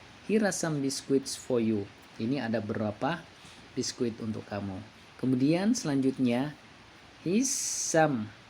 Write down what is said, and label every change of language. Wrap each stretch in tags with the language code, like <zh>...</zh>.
<en>Here are some biscuits for you.</en> <id>Ini ada beberapa biskuit untuk kamu. Kemudian selanjutnya,</id> <en>his some.</en>